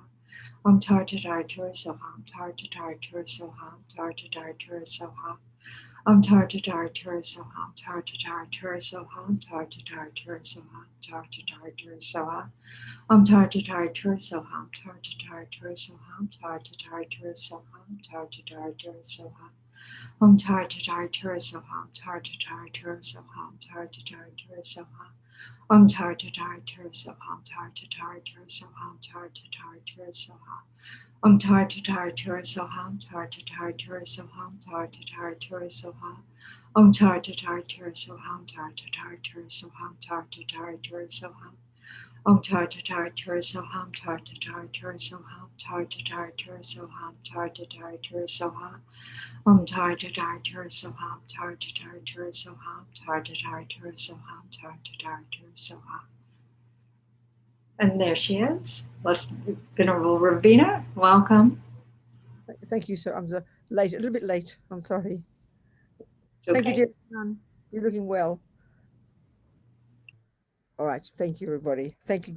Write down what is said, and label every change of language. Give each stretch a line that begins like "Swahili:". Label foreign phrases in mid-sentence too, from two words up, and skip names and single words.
Sanskrit: Tar to tar tur soham, tar to tar tur soham, tar to tar tur soham. Tar to tar tur soham, tar to tar tur soham, tar to tar tur soham, tar to tar tur soham. Tar to tar tur soham, tar to tar tur soham, tar to tar tur soham, tar to tar tur soham. Om tar tar tar soham tar tar tar soham tar tar tar soham. Om tar tar tar soham tar tar tar soham tar tar tar soham. Om tar tar tar soham tar tar tar soham tar tar tar soham. Om tar tar tar soham tar tar tar soham tar tar tar soham. Om tar tar tar soham tar tar tar soham tar tar tar soham tar tar tar soham. Om tar tar tar soham tar tar tar soham tar tar tar soham tar tar tar soham.
English: And there she is. Venerable Ravina, welcome. Thank you, sir. I'm a little bit late. I'm sorry. Okay. Thank you, dear. You're looking well. All right. Thank you, everybody. Thank you.